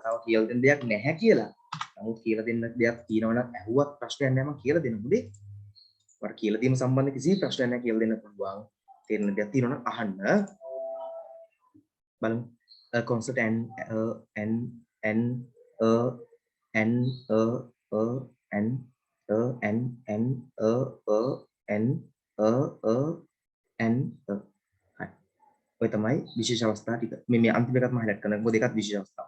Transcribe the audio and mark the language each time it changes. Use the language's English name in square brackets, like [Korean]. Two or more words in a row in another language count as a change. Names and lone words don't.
[Sinhala] තව කියලා දෙන්න දෙයක් නැහැ කියලා. නමුත් කියලා දෙන්න දෙයක් තියෙනවා නම් ඇහුවත් ප්‍රශ්නයක් නැහැ මම කියලා දෙන්න පුතේ. මට කියලා දීම සම්බන්ධ කිසි ප්‍රශ්නයක් නැහැ කියලා දෙන්න පුළුවන්. තේරෙන දෙයක් තියෙනවා නම් අහන්න. බලමු. [English] A consonant n n a n a n a n n a n a n හරි. [Sinhala] ඔය තමයි විශේෂ අවස්ථා ටික. මේ අන්තිම එකත් මම highlight කරනවා. මොකද ඒකත් විශේෂ අවස්ථාවක්.